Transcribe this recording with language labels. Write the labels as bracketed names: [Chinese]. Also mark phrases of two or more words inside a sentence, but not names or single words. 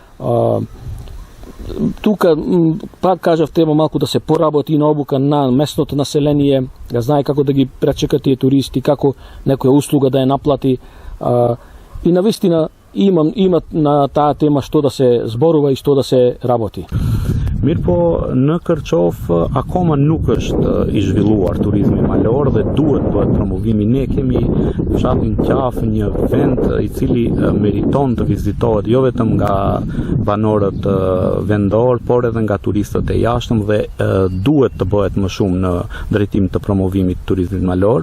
[Macedonian] Тука, пак кажав, треба малку да се поработи на обука на местното население, да знае како да ги пречека тие туристи, како некоја услуга да ја наплати. И навистина има на таа тема што да се зборува и што да се работи. [Albanian] Mirë po, në Kërqov akoma nuk është i zhvilluar turizmi malor dhe duhet bëhet promovimi. Ne kemi fshatin Qafë, një vend i cili meriton të vizitohet jo vetëm nga banorët vendor, por edhe nga turistët e jashtëm dhe duhet të bëhet më shumë në drejtim të promovimit të turizmit malor.